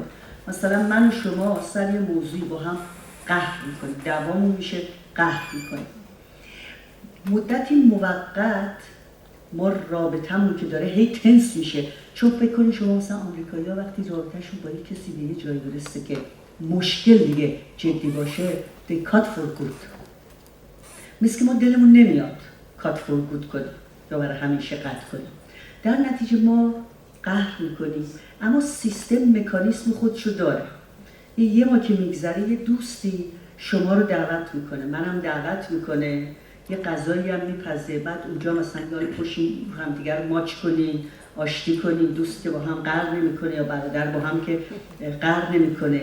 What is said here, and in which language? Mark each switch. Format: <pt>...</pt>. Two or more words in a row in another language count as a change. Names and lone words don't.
<fa>مثلا من و شما سر یه موضوعی با هم قهر میکنیم، دعوامون میشه، قهر میکنیم، مدتی موقت ما رابطمون که داره هی تنس میشه. چون فکر کنید شما مثلا آمریکایی‌ها وقتی رابطه‌شون با یک کسی به یه جایی برسه که مشکل دیگه جدی باشه،</fa> <en>they cut for good.</en> <fa>مثل که ما دلمون نمیاد</fa> <en>cut for good</en> <fa>کنیم یا برای همیشه قطع کنیم، در نتیجه ما قهر میکنیم. اما سیستم مکانیسم خودشو داره. یه ما که میگذره یه دوستی شما رو دعوت میکنه، منم دعوت میکنه، یه غذایی هم میپزه، بعد اونجا مثلا یال پشین همدیگر ماچ کنین، آشتی کنین، دوست که با هم قهر نمیکنه یا برادر با هم که قهر نمیکنه.</fa>